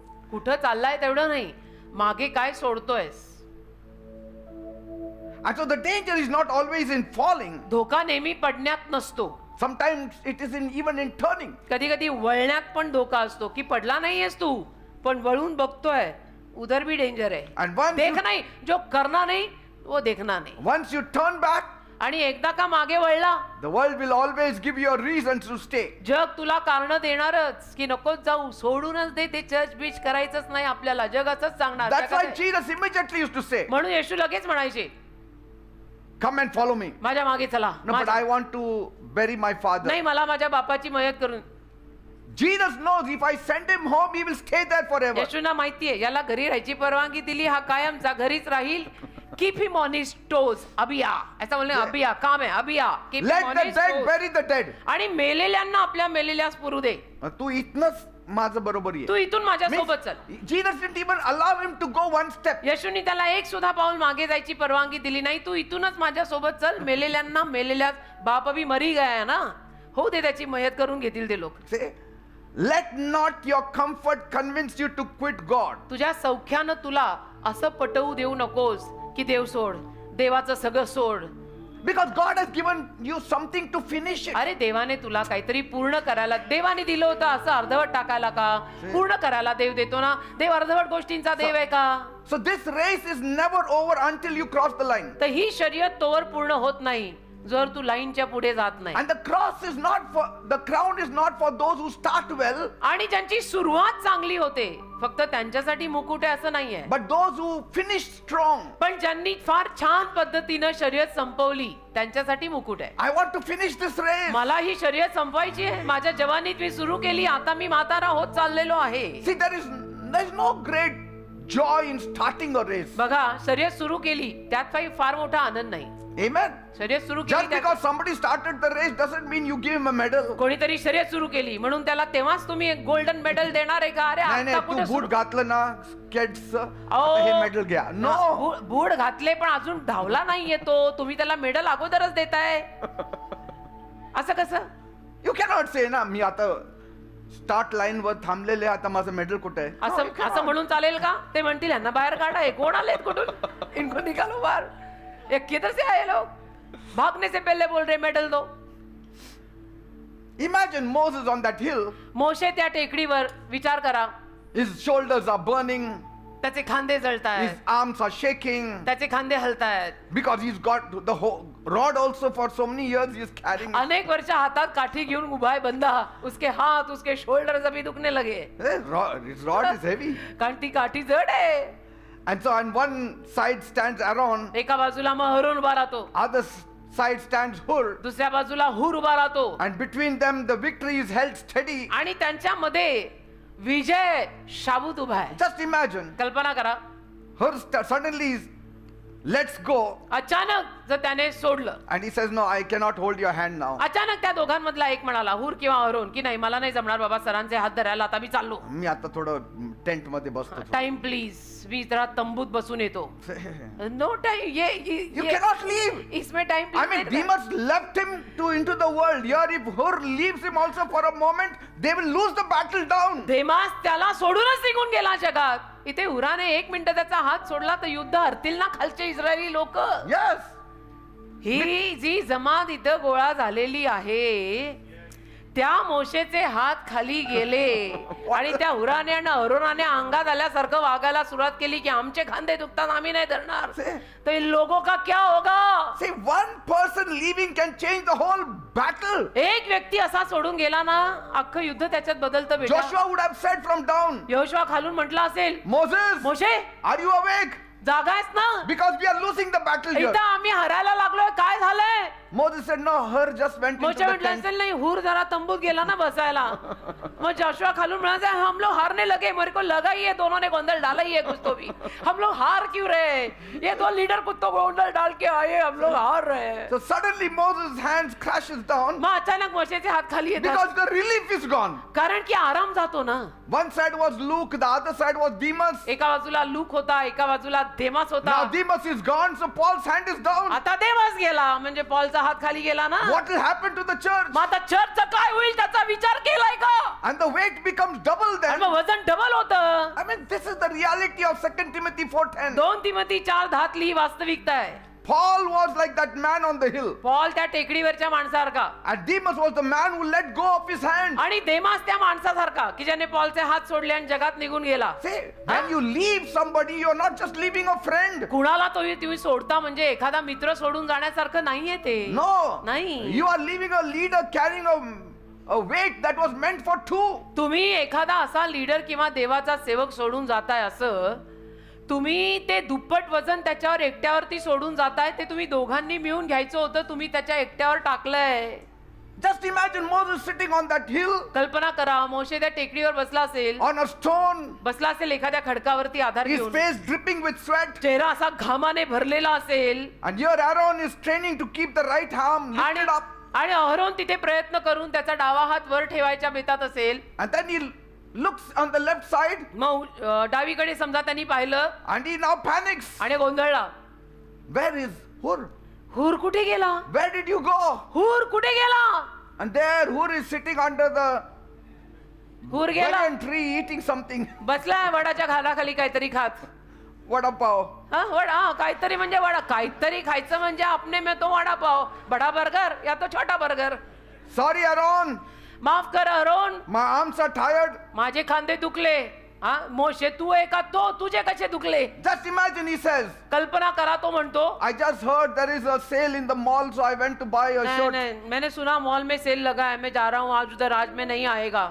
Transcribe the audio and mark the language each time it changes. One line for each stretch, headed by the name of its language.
Marathi: कुठं चाललाय तेवढं नाही मागे काय सोडतोयस.
English: And so the danger is not always in falling.
Marathi: धोका नेहमी पडण्यात नसतो.
English: Sometimes it is in even in turning.
Marathi: कधी कधी वळण्यात पण धोका असतो की पडला नाहीयेस तू पण वळून बघतोय
Hindi: उधर भी डेंजर है.
English: And once
Hindi: देख
English: you,
Hindi: नाही जो करना नहीं वो देखना नहीं.
English: once you turn back,
Marathi: आणि एकदा का मागे वळला
English: the world will always give you a reason to stay.
Marathi: जग तुला कारण देणारच की नकोच जाऊ सोडूनच दे ते चर्च बीच करायचंच नाही आपल्याला जग असंच सांगणार.
English: That's why
Marathi: जगात-
English: Jesus immediately used to say,
Marathi: म्हणून येशू लगेच म्हणायचे
English: come and follow me.
Marathi: माझ्या मागे चला.
English: No, but I want to bury my father.
Marathi: नाही मला माझ्या बापाची मयत करून.
English: Jesus knows if I send him home, he will stay there forever.
Marathi: येशूना माहितीये याला घरी राहायची परवानगी दिली हा कायमचा घरीच राहील.
English: Keep him on his toes.
Marathi: अबिया ऐसा बोलणे अबिया काम आहे अबिया.
English: Keep him Let on the his dead toes. bury the dead.
Marathi: आणि मेलेल्यांना आपल्या मेलेल्यास पुरू दे. तू इथनच माझं बरोबर तू आहे. इथून माझ्या सोबत चल.
English: Jesus didn't even allow him to go one step.
Marathi: येशूनी त्याला एक सुद्धा पाऊल मागे जायची परवानगी दिली नाही. तू इथूनच माझ्या सोबत चल. मेलेल्यांना मेलेल्या
Hindi: बाप अभी मरी गया है ना हो दे
Marathi: त्याची मयत करून घेतील ते लोक.
English: Say, Let not your comfort convince you to quit God.
Marathi: तुझ्या सौख्यानं तुला असं पटवू देऊ नकोस की देव सोड, देवाचं सगळं सोड.
English: Because God has given you something to finish it.
Marathi: अरे देवाने तुला काहीतरी पूर्ण करायला, देवाने दिलं होतं असं अर्धवट टाकायला का? पूर्ण करायला देव देतो ना. देव अर्धवट गोष्टींचा देव आहे का?
English: So this race is never over until you cross the line.
Marathi: तर ही शर्यत तोवर पूर्ण होत नाही जर तू लाईनच्या पुढे जात नाही.
English: And the crown is not for those who start well,
Marathi: आणि ज्यांची सुरुवात चांगली होते, फक्त त्यांच्यासाठी मुकुट आहे असं नाहीये,
English: but those who finish strong.
Marathi: पण ज्यांनी फार छान पद्धतीनं शर्यत संपवली त्यांच्यासाठी मुकुट आहे.
English: I want to finish this race.
Marathi: मला ही शर्यत संपवायची आहे. माझ्या जवानीत मी सुरू केली, आता मी म्हातारा होत चाललेलो आहे.
English: See, there is no great joy in starting a race.
Marathi: बघा, शर्यत सुरू केली त्यात काही फार मोठा आनंद नाही.
English: Amen.
Marathi: शर्यत सुरू
English: Just
Marathi: केली
English: because somebody started the race doesn't mean you give him a medal.
Marathi: कोणीतरी शर्यत सुरू केली म्हणून त्याला तेव्हाच तुम्ही एक गोल्डन मेडल देणार आहे का? अरे नाही आता नाही, कुठे तू बूट सुरू- घातलं ना किड्स, अहो, हे मेडल घ्या. नो, बूट घातले पण अजून धावला नाहीये तो, तुम्ही त्याला मेडल अगोदरच देताय. असं कसं?
English: you cannot say ना
Marathi: मी आता स्टार्ट लाईन वर थांबलेले, आता माझं मेडल कुठे आहे?
English: No, you
Marathi: असं
English: cannot.
Marathi: म्हणून चालेल का? ते म्हणतील यांना बाहेर काढा, हे कोण आलेत कुठून,
Hindi: इनको निकालो बाहर, ये किधर से आए लोग, भागने से पहले बोल रहे मेडल दो.
English: Imagine Moses on that hill,
Marathi: मोशे त्या टेकडीवर, विचार करा,
English: his shoulders are burning,
Marathi: त्याचे खांदे
English: his
Marathi: जळतायत,
English: arms are shaking,
Marathi: त्याचे खांदे हलतायत.
English: because he's got the whole rod also for so many years he's carrying it.
Marathi: अनेक वर्ष हातात काठी घेऊन उभा आहे बंदा,
Hindi: उसके हाथ उसके शोल्डर अभी दुखने लगे,
English: His rod is heavy.
Marathi: कारण ती काठी जड आहे.
English: And so on one side stands Aaron,
Marathi: एका बाजूला मग हरून उभा राहतो,
English: other side stands Hur,
Marathi: दुसऱ्या बाजूला हूर उभा राहतो,
English: and between them the victory is held steady.
Marathi: आणि त्यांच्यामध्ये विजय शाबूत उभा आहे.
English: Just imagine,
Marathi: कल्पना करा,
English: Hur suddenly lets go,
Marathi: अचानक जर त्याने सोडलं,
English: and he says, no, I cannot hold your hand now.
Marathi: अचानक त्या दोघांमधला एक म्हणाला, हूर किंवा अरोन, की नाही मला नाही जमणार बाबा सरांचे हात धरायला, आता मी चाललो. मी आता थोडं टेंट मध्ये बसतो. टाइम प्लीज, मी जरा तंबूत बसून येतो.
English: No time, You cannot leave.
Hindi: इसमें time
English: I mean, Demas left him into the world. Here, if Hur leaves him also for a moment, they will lose the battle down.
Marathi: देमास त्याला सोडूनच निघून गेला जगात. इथे हुराने एक मिनिट त्याचा हात सोडला तर युद्ध हरतील ना खालचे इस्रायली लोक.
English: Yes.
Marathi: ही जी जमात इथं गोळा झालेली आहे, त्या मोशेचे हात खाली गेले आणि त्या हुराने आणि अरोनाने अंगात आल्यासारखं वागायला सुरुवात केली की आमचे खांदे दुखतात, आम्ही नाही धरणार.
Hindi: तो इन लोगों का क्या होगा?
English: See, one person leaving can change the whole battle.
Marathi: एक व्यक्ती असा सोडून गेला ना, अख्खं युद्ध त्याच्यात बदलतं बेटा.
English: Joshua would have said from down,
Marathi: Yehoshua खालून म्हटलं असेल,
English: Moses,
Marathi: Moshe
English: are you awake?
Marathi: जागा आहेस ना?
English: Because we are losing the battle here.
Marathi: इथं आम्ही हरायला लागलोय, काय झालंय?
English: Moses said, no, Hur just went into
Marathi: Moshe
English: the
Marathi: म्हटलं
English: tent.
Marathi: असेल, नाही हूर जरा तंबूत गेला ना बसायला. मग जोशुआ खालून म्हणायचा,
Hindi: हम लोग हारने लगे, मेरे को लगा ही है दोनों ने गोंधल डाला ही है कुछ तो भी, हम लोग हार क्यों रहे, ये दो लीडर कुछ तो गोंधल डाल के आए, हम लोग हार रहे हैं.
English: So suddenly Moses' hands crashes down
Marathi: मग अचानक मोशेचे हात खाली येतात,
English: because the relief is gone.
Marathi: कारण की आराम जातो ना.
English: One side was Luke, the other side was Demas.
Marathi: एका बाजूला लूक होता, एका बाजूला देमास होता.
English: Now Demas is gone, so Paul's hand is down.
Marathi: आता देमास गेला म्हणजे पॉलचा हात खाली गेला ना.
English: What will happen to the church?
Marathi: मग आता चर्चचा काय होईल त्याचा विचार केलाय का?
English: And the weight becomes double
Marathi: आणि
English: then.
Marathi: मग वजन डबल होतं.
English: I mean, this is the reality of 2 Timothy 4:10.
Marathi: 2 Timothy 4:10 ही वास्तविकता आहे.
English: Paul was like that man on the hill.
Marathi: Paul त्या टेकडीवरच्या माणसासारखा
English: And Demas was the man who let go of his hand.
Marathi: आणि देमास त्या माणसासारखा की ज्याने पॉलचे हात सोडले आणि जगात निघून गेला.
English: See, when you leave somebody, you're not just leaving a friend.
Marathi: कुणाला तुम्ही सोडता म्हणजे एखादा मित्र सोडून जाण्यासारखं नाहीये ते.
English: No.
Marathi: नाही.
English: You are leaving a leader carrying a weight that was meant for two.
Marathi: तुम्ही एखादा असा लीडर किंवा देवाचा सेवक सोडून जाताय, असं तुम्ही ते दुप्पट वजन त्याच्यावर एकट्यावरती सोडून जाताय, ते तुम्ही दोघांनी मिळून घ्यायचं होतं, तुम्ही त्याच्या एकट्यावर टाकलंय.
English: Just imagine Moses sitting on that hill
Marathi: कल्पना करा, मोशे त्या टेकडीवर बसला असेल,
English: on a stone,
Marathi: बसला असेल एखाद्या खडकावरती आधार
English: his
Marathi: घेऊन,
English: face dripping with sweat.
Marathi: चेहरा असा घामाने भरलेला असेल,
English: And here Aaron is training to keep the right arm lifted up.
Marathi: आणि अहरोन तिथे प्रयत्न करून त्याचा डावा हात वर ठेवायच्या बेतात असेल.
English: And then he looks on the left side
Marathi: मग डावीकडे समजा त्यांनी पाहिलं
English: and he now panics.
Marathi: आणि गोंधळला.
English: Where is Hur?
Marathi: हूर कुठे गेला?
English: Where did you go?
Marathi: हूर कुठे गेला?
English: And there Hur is sitting under the
Marathi: हूर गेला
English: banyan tree eating something.
Marathi: बसलाय वडाच्या खालाखाली काहीतरी खात
English: Vada pav.
Marathi: हा वडा काहीतरी म्हणजे वडा काहीतरी खायचं म्हणजे
Hindi: आपने में तो वडापाव बडा बर्गर या तो छोटा बर्गर.
English: Sorry, Aaron.
Marathi: माफ कर अरोन
English: My arms are tired.
Marathi: माझे खांदे दुखले. हा मोशे तू आहे का तो तुझे कसे दुखले.
English: Just imagine, he says.
Marathi: कल्पना करा तो म्हणतो
English: I just heard there is a sale in the mall, so I went to buy a
Hindi: नहीं,
English: shirt.
Hindi: नहीं, मैंने सुना मॉल में सेल लगा है मैं जा रहा हूँ आज उधर आज में नहीं आएगा.